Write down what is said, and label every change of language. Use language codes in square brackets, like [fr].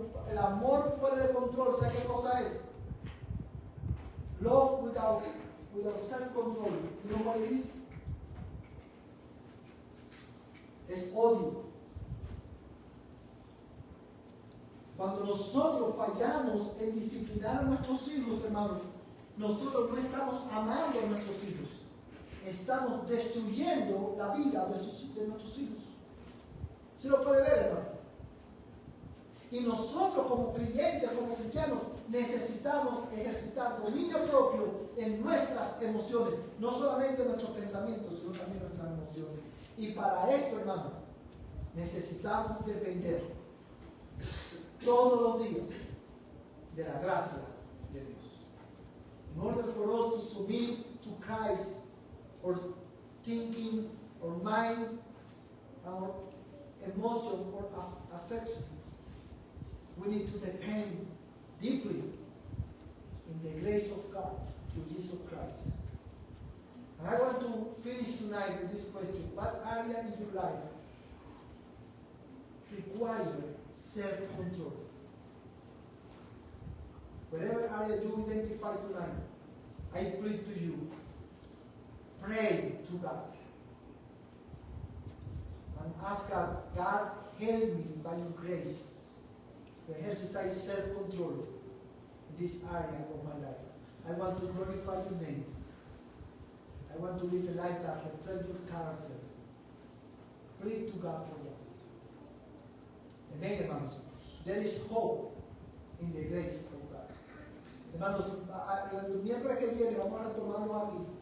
[es] El amor fuera de control, ¿sabe qué cosa es? [en] Love without self-control. You know what it is? [es] Es odio. Cuando nosotros fallamos en disciplinar a nuestros hijos, hermanos, nosotros no estamos amando a nuestros hijos. Estamos destruyendo la vida de nuestros hijos. ¿Sí lo puede ver, hermano? Y nosotros como creyentes, como cristianos, necesitamos ejercitar dominio propio en nuestras emociones. No solamente en nuestros pensamientos, sino también en nuestras emociones. Y para esto, hermano, necesitamos depender todos los días de la gracia de Dios. [en] In order for us to submit to Christ, or thinking, or mind, or emotion, or affection, we need to depend deeply in the grace of God through Jesus Christ. And I want to finish tonight with this question. What area in your life requires self-control? Whatever area you identify tonight, I plead to you, pray to God. And ask God, God, help me by your grace to exercise self-control in this area of my life. I want to glorify your name. I want to live a life that reflects your character. Pray to God for that. Amen, [es] hermanos. [en] There is hope in the grace of God. [es] Hermanos, el miércoles que viene vamos a retomarlo aquí.